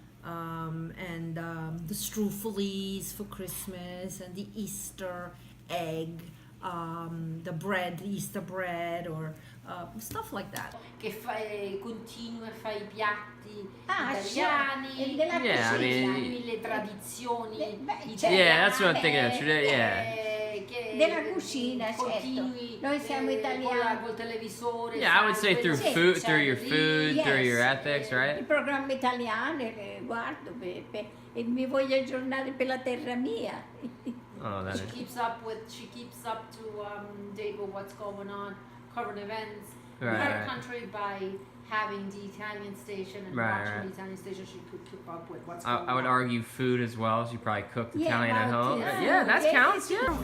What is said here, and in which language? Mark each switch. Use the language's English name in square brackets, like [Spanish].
[English] And the struffolies for Christmas, and the Easter egg, the Easter bread, or stuff like that. [Italian] Che continui a fare I piatti italiani, le tradizioni italiane. [English] Yeah, that's what I'm thinking of. Yeah. [Italian] Della cucina, certo. Noi siamo italiani. Col televisore. [English] Yeah, I would say through food, through your food, through your ethics, right? [Italian] Il programma italiano guardo e mi voglio aggiornare per la terra mia. [English] Oh, that She keeps up to date with what's going on, current events in her country by having the Italian station and watching the Italian station. She could keep up with what's going on. I would argue food as well. She probably cooked Italian at home. Yeah, that counts. Yeah.